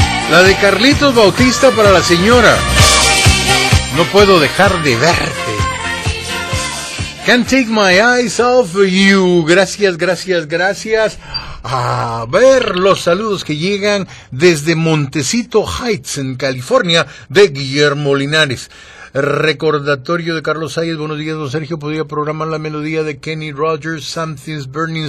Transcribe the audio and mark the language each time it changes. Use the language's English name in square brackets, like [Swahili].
[Spanish] La de Carlitos Bautista para la señora. No puedo dejar de verte. [English] Can't take my eyes off you. [Spanish] Gracias, gracias, gracias. A ver los saludos que llegan desde Montecito Heights, en California, de Guillermo Linares. Recordatorio de Carlos Sáez. Buenos días, don Sergio. ¿Podría programar la melodía de Kenny Rogers, Something's Burning?